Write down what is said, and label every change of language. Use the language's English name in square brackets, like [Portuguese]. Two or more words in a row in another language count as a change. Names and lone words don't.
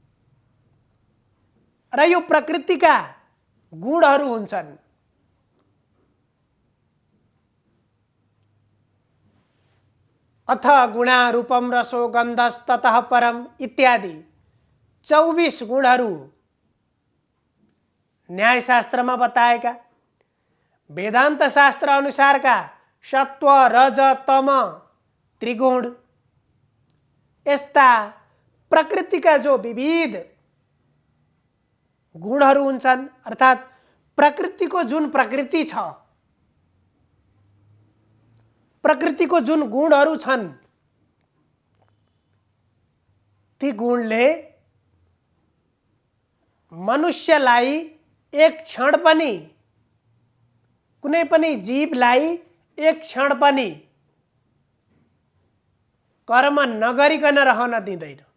[Nepali] र यो प्रकृतिका गुणहरू हुन्छन्। [Sanskrit] अथ गुणा रूपम रसो गन्धस्ततः परम [Nepali] इत्यादि 24 गुणहरू न्यायशास्त्रमा बताएका, वेदान्त शास्त्र अनुसारका सत्व रज तम त्रिगुण, यस्ता प्रकृतिका जो विविध गुणहरू हुन्छन् अर्थात् प्रकृतिको जुन प्रकृति छ, प्रकृतिको जुन गुणहरू छन्, ती गुणले मनुष्यलाई एक क्षण पनि, कुनै पनि जीवलाई एक क्षण पनि कर्म नगरिकन रहन दिँदैन।